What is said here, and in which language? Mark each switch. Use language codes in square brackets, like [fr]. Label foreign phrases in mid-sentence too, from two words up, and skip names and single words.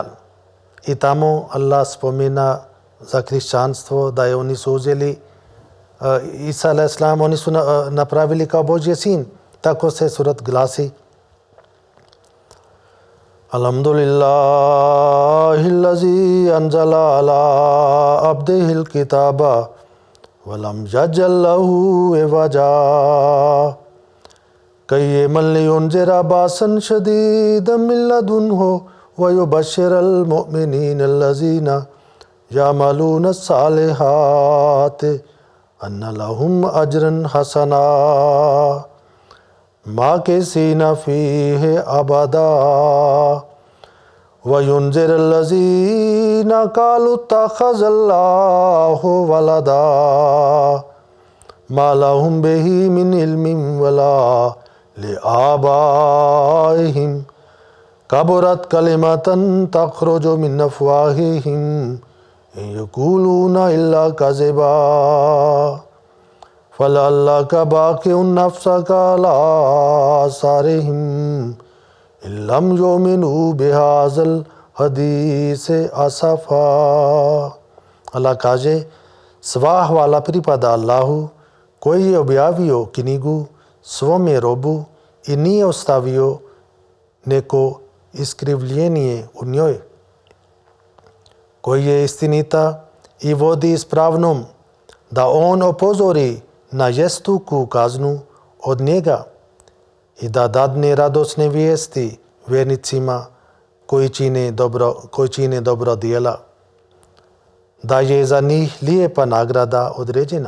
[bs] I tamo Allah spomena za hrišćanstvo da je oni su uzeli Isa alejhi selam, oni su napravili kao Božji sin. Tako se surat glasi. [ar] الحمد لله الذي أنزل على عبده الكتاب ولم يجعل له عوجا قيما لينذر بأسا شديدا من لدنه ويبشر المؤمنين الذين يعملون الصالحات أن لهم أجرا حسنا ماكثين فيه أبدا وينذر الذين قالوا اتخذ الله ولدا ما لهم به من علم ولا لآبائهم كبرت كلمة تخرج من أفواههم إن يقولون إلا كذبا فَلَعَلَّكَ بَاخِعٌ نَفْسَكَ عَلَىٰ آثَارِهِمْ إِن لَّمْ يُؤْمِنُوا بِهَٰذَا الْحَدِيثِ أَسَفًا. [bs] Allah kaže, sva hvala pripada Allahu koji je objavio knjigu svome robu i nije ostavio neko iskrivljenje u njoj, koji je istinita i vodi ispravnom, da on opozori na žestoku kaznu od njega i da dadne radosne vijesti vjernicima koji čine dobro djela, da je za njih lijepa nagrada određena.